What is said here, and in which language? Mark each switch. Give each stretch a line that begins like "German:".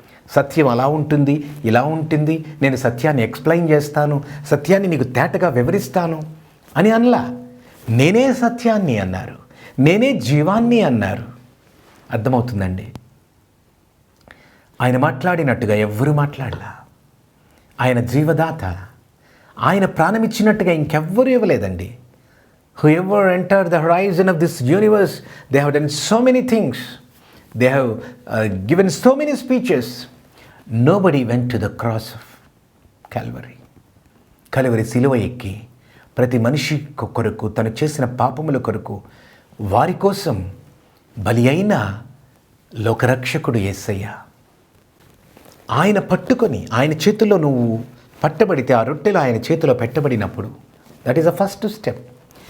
Telugu: సత్యం అలా ఉంటుంది, ఇలా ఉంటుంది, నేను సత్యాన్ని ఎక్స్ప్లెయిన్ చేస్తాను, సత్యాన్ని నీకు తేటగా వివరిస్తాను అని అనలా. నేనే సత్యాన్ని అన్నారు, నేనే జీవాన్ని అన్నారు. అర్థమవుతుందండి? ఆయన మాట్లాడినట్టుగా ఎవ్వరూ మాట్లాడలా. ఆయన జీవదాత. ఆయన ప్రాణమిచ్చినట్టుగా ఇంకెవ్వరూ ఇవ్వలేదండి.
English: Whoever entered the horizon of this universe, they have done so many things. They have given so many speeches. Nobody went to the cross of Calvary.
Telugu: Calvary సిలువ ఎక్కి ప్రతి మనిషి కొరకు, తను చేసిన పాపముల కొరకు, వారి కోసం బలి అయిన లోకరక్షకుడు యేసయ్య. ఆయన పట్టుకొని, ఆయన చేతుల్లో నువ్వు పట్టబడితే, ఆ రొట్టెలు ఆయన చేతిలో పెట్టబడినప్పుడు,
English: That is the first step.